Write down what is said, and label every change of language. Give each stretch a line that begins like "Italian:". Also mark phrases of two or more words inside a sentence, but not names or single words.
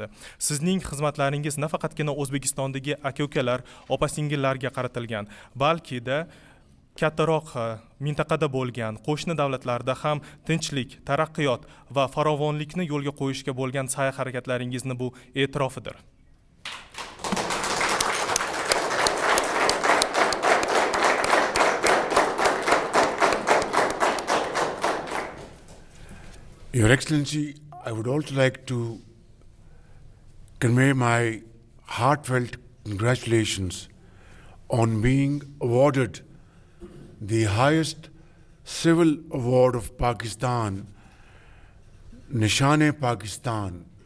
Uzbek: Sizning xizmatlaringiz nafaqatgina O'zbekistondagi aka-ukalar, opa-singillarga qaratilgan, balki-da kattaroq mintaqada bo'lgan qo'shni davlatlarda ham tinchlik, taraqqiyot va farovonlikni yo'lga qo'yishga bo'lgan sa'y-harakatlaringizni bu e'tirofidir.
English: Your Excellency, I would also like to convey my heartfelt congratulations on being awarded the highest civil award of Pakistan, Nishan-e-Pakistan.